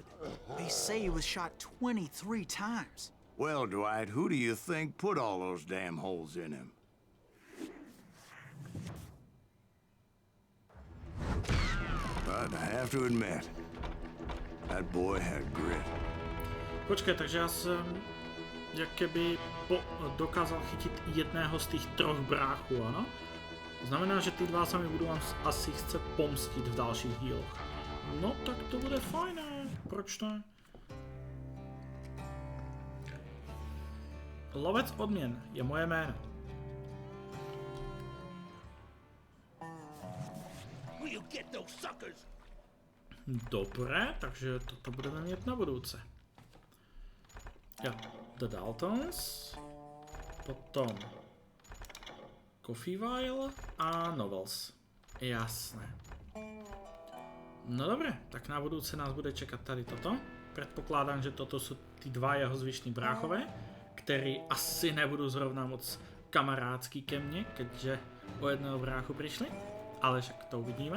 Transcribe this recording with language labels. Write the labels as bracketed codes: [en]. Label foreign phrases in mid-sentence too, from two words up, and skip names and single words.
[en] They say he was shot 23 times. Well, Dwight, who do you think put all those damn holes in him? But I have to admit, that boy had grit. [sk] Počkej, takže ja som jakoby dokázal chytiť jedného z tých troch bráchů, ano? Znamená, že ty dva sa mi budú asi chce pomstiť v dalších díloch. [cs] No tak to bude fajné, proč ne? Lovec odmien je moje jméno. Dobré, takže toto budeme mít na budouce. [sk] Ja, The Daltons, potom Coffeeville a Novels. Jasné. No dobre, tak na budúce nás bude čekať tady toto. Predpokladám, že toto sú tí dva jeho zvyšní bráchové, ktorí asi nebudú zrovna moc kamarádsky ke mne, keďže o jedného bráchu prišli, ale však to uvidíme.